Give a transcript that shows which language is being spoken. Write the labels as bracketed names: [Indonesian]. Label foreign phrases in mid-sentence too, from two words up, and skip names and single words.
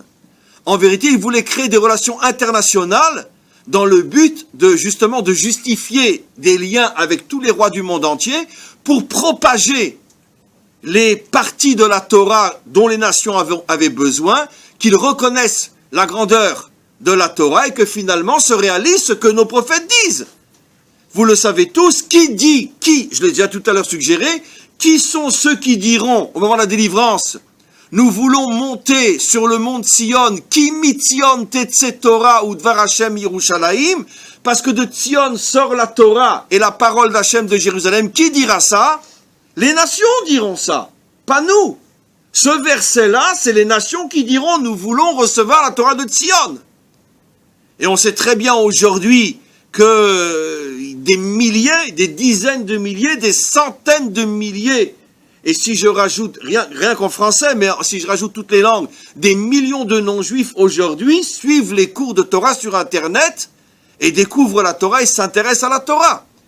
[French] En vérité, il voulait créer des relations internationales dans le but de justement de justifier des liens avec tous les rois du monde entier pour propager les parties de la Torah dont les nations avaient besoin, qu'ils reconnaissent la grandeur de la Torah et que finalement se réalise ce que nos prophètes disent. Vous le savez tous, je l'ai déjà tout à l'heure suggéré, qui sont ceux qui diront au moment de la délivrance, nous voulons monter sur le mont Sion, [Hebrew] כי מציון תצא תורה ודבר השם ירושלים, [French] parce que de Sion sort la Torah et la parole d'Hashem de Jérusalem. Qui dira ça? Les nations diront ça, pas nous. Ce verset-là, c'est les nations qui diront, nous voulons recevoir la Torah de Sion. Et on sait très bien aujourd'hui que des milliers, des dizaines de milliers, des centaines de milliers, et si je rajoute, rien qu'en français, mais si je rajoute toutes les langues, des millions de non-juifs aujourd'hui suivent les cours de Torah sur Internet et découvrent la Torah et s'intéressent à la Torah.